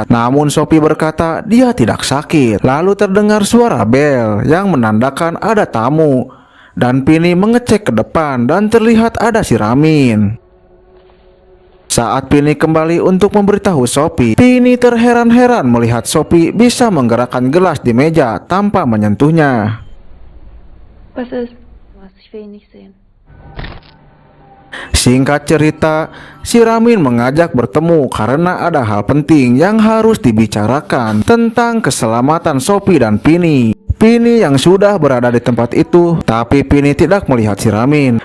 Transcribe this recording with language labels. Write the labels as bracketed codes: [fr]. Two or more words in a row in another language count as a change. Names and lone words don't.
[id] Namun Sophie berkata dia tidak sakit. Lalu terdengar suara bel yang menandakan ada tamu. Dan Pini mengecek ke depan dan terlihat ada si Ramin. Saat Pini kembali untuk memberitahu Sophie, Pini terheran-heran melihat Sophie bisa menggerakkan gelas di meja tanpa menyentuhnya. [de] Was ist? Was, ich will ihn nicht sehen. [id] Singkat cerita, si Ramin mengajak bertemu karena ada hal penting yang harus dibicarakan tentang keselamatan Sophie dan Pini. Pini yang sudah berada di tempat itu, tapi Pini tidak melihat si Ramin.